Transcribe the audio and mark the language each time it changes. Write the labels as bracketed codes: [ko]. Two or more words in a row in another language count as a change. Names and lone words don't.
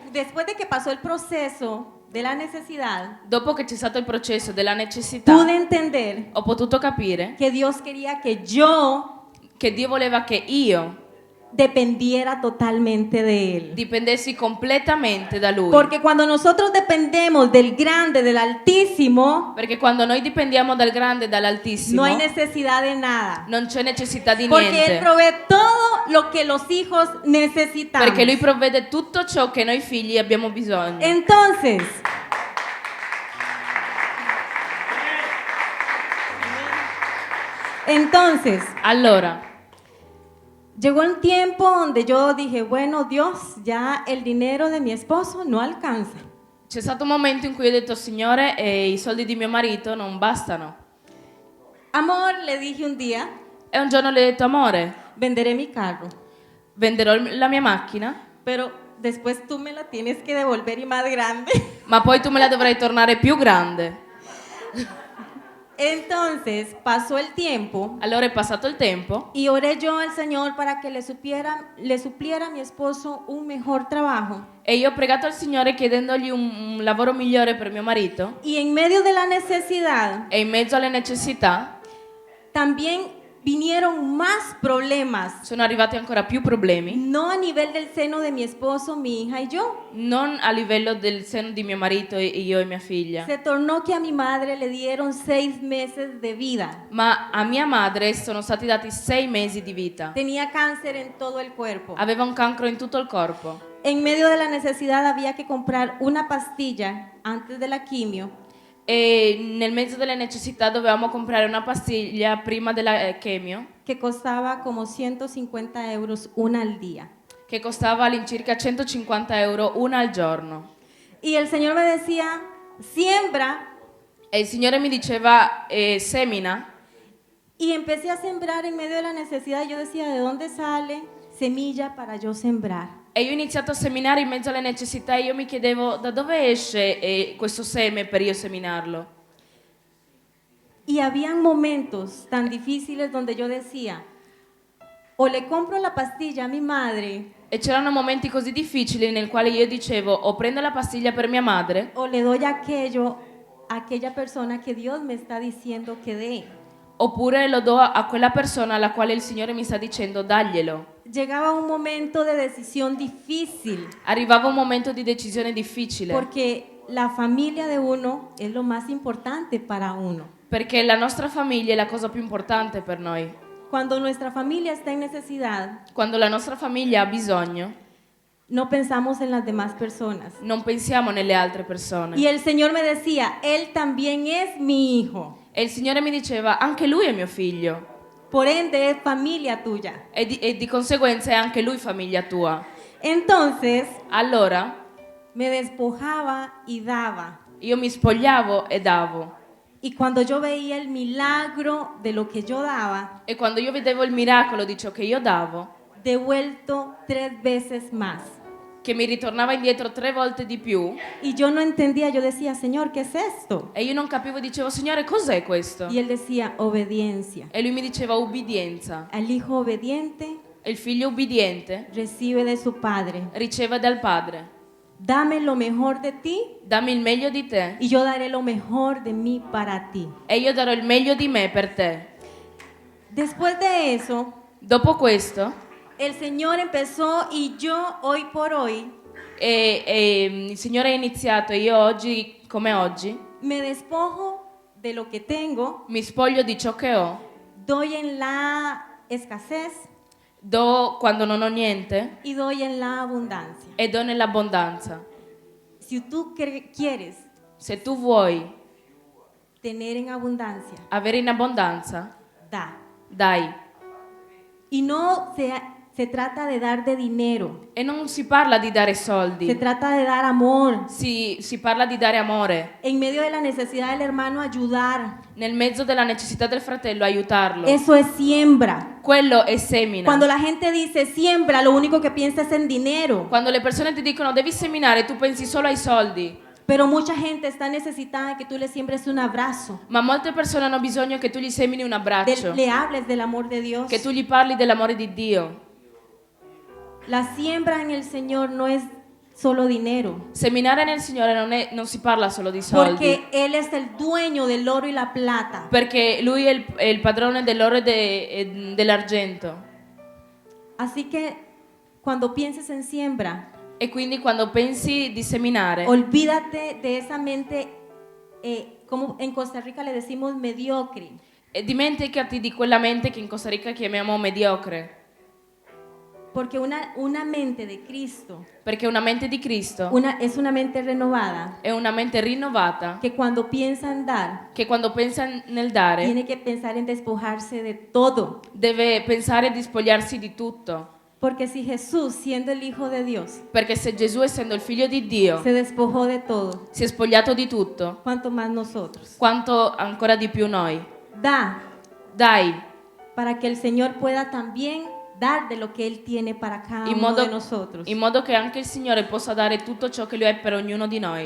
[es] Después de que pasó el proceso de la necesidad, [it] dopo che c'è stato il processo della necessità, [es] pude entender [it] ho potuto capire [es] que Dios quería que yo [it] che Dio voleva che io [es] dependiera totalmente de Él. [it] dipendessi completamente da Lui. [es] Porque cuando nosotros dependemos del grande, del altísimo, [it] Perché quando noi dipendiamo dal grande e dall'altissimo, [es] no hay necesidad de nada. [it] non c'è necessità di [es] Porque Él [it] niente. [es] provee todo lo que los hijos necesitamos. [it] Perché Lui provvede tutto ciò che noi figli abbiamo bisogno. [es] Entonces, [it] Allora, [es] llegó un tiempo donde yo dije, bueno, Dios, ya el dinero de mi esposo no alcanza. [it] c'è stato un momento in cui ho detto, Signore, i soldi di mio marito non bastano. [es] Amor, le dije un día, [it] E un giorno le ho detto, amore, [es] venderé mi carro, [it] venderò la mia macchina, [es] pero después tú me la tienes que devolver y más grande. [it] ma poi tu me la dovrai tornare più grande. [es] Entonces pasó el tiempo [it] Allora è passato il tempo [es] y oré yo al Señor para que le supliera a mi esposo un mejor trabajo. [it] e io ho pregato al Signore chiedendogli un lavoro migliore per mio marito [es] Y en medio de la necesidad [it] e in mezzo alle necessità [es] también vinieron más problemas, [it] sono arrivati ancora più problemi, [es] no a nivel del seno de mi esposo, mi hija y yo. [it] non a livello del seno di mio marito e io e mia figlia, [es] Se tornó que a mi madre le dieron 6 meses de vida. [it] ma a mia madre sono stati dati 6 mesi di vita. [es] Tenía cáncer en todo el cuerpo. [it] Aveva un cancro in tutto il corpo [es] En medio de la necesidad había que comprar una pastilla antes de la quimio [it] e nel mezzo delle necessità dovevamo comprare una pastiglia prima della chemio [es] que costaba como 150 euros una al día. [it] che costava all'incirca 150 euro una al giorno. [es] Y el Señor me decía, siembra. [it] E il Signore mi diceva, semina. [es] Y empecé a sembrar en medio de la necesidad. Yo decía, ¿de dónde sale semilla para yo sembrar? [it] E io ho iniziato a seminare in mezzo alle necessità e io mi chiedevo da dove esce questo seme per io seminarlo. [es] Y habían momentos tan difíciles donde yo decía, o le compro la pastilla a mi madre, [it] E c'erano momenti così difficili nel quale io dicevo o prendo la pastiglia per mia madre [es] o le doy aquello a aquella persona que Dios me está diciendo que dé. [it] oppure lo do a quella persona alla quale il Signore mi sta dicendo daglielo. [es] Llegaba un momento de decisión difícil, [it] Arrivava un momento di decisione difficile [es] porque la familia de uno es lo más importante para uno. [it] perché la nostra famiglia è la cosa più importante per noi. [es] Cuando nuestra familia está en necesidad, [it] Quando la nostra famiglia ha bisogno, [es] no pensamos en las demás personas. [it] non pensiamo nelle altre [es] Y [it] persone. [es] el Señor me decía, Él también es mi hijo, [it] E il Signore mi diceva, anche lui è mio figlio. [es] por ende es familia tuya. [it] E di conseguenza è anche lui famiglia tua. [es] Entonces [it] Allora [es] me despojaba y daba. [it] io mi spogliavo e davo. [es] Y cuando yo veía el milagro de lo que yo daba, [it] E quando io vedevo il miracolo di ciò che io davo, [es] devuelto 3 veces más. [it] che mi ritornava indietro 3 volte di più, [es] Y yo no entendía, yo decía, Señor, ¿qué es esto? [it] e io non capivo, dicevo, Signore, cos'è questo? [es] Y Él decía, obediencia. [it] E lui mi diceva ubbidienza. [es] Al hijo obediente [it] E il figlio ubbidiente [es] recibe de su padre. [it] riceve dal padre. [es] Dame lo mejor de ti [it] Dammi il meglio di te [es] y yo daré lo mejor de mí para ti. [it] e io darò il meglio di me per te. [es] Después de eso, [it] Dopo questo, [es] el Señor empezó y yo hoy por hoy [it] il Signore ha iniziato e io oggi, come oggi, [es] me despojo de lo que tengo, [it] mi spoglio di ciò che ho, [es] doy en la escasez [it] do quando non ho niente [es] y doy en la abundancia. [it] e do nell'abbondanza. [es] Si tú quieres [it] Se tu vuoi [es] tener en abundancia, [it] avere in abbondanza, [es] da. [it] dai. [es] Y no se trata de dar de dinero, [it] E non si parla di dare [es] se [it] soldi, [es] trata de dar amor. [it] si parla di dare amore. [es] En medio de la necesidad del hermano, ayudar. [it] Nel mezzo della necessità del fratello, aiutarlo. [es] Eso es siembra. [it] Quello è semina. [es] Cuando la gente dice siembra, lo único que piensa es en dinero. [it] Quando le persone ti dicono devi seminare, tu pensi solo ai soldi. [es] Pero mucha gente está necesitada de que tú le siembres un abrazo, [it] Ma molte persone hanno bisogno che tu gli semini un abbraccio, [es] le hables del amor de Dios. [it] che tu gli parli dell'amore di Dio. [es] La siembra en el Señor no es solo dinero, [it] Seminare nel Signore non si parla solo di soldi, [es] porque Él es el dueño del oro y la plata. [it] perché Lui è il padrone dell'oro e dell'argento. [es] Así que cuando pienses en siembra, [it] E quindi quando pensi di seminare, [es] olvídate de esa mente, como en Costa Rica le decimos mediocre. [it] dimenticati di quella mente che in Costa Rica chiamiamo mediocre, [es] Porque una mente de Cristo [it] perché una mente di Cristo [es] es una mente renovada [it] è una mente rinnovata [es] que cuando piensa en dar, [it] che quando pensa nel dare [es] tiene que pensar en despojarse de todo. [it] deve pensare di spogliarsi di tutto. [es] Porque si Jesús, siendo el Hijo de Dios, [it] Perché se Gesù, essendo il figlio di Dio, [es] se despojó de todo, [it] si è spogliato di tutto, [es] ¿cuánto más nosotros? [it] quanto ancora di più noi. [es] Da [it] Dai, [es] para que el Señor pueda también dar de lo que Él tiene para cada [it] in [es] uno [it] modo, [es] de nosotros. [it] in modo che anche il Signore possa dare tutto ciò che Lui ha per ognuno di noi.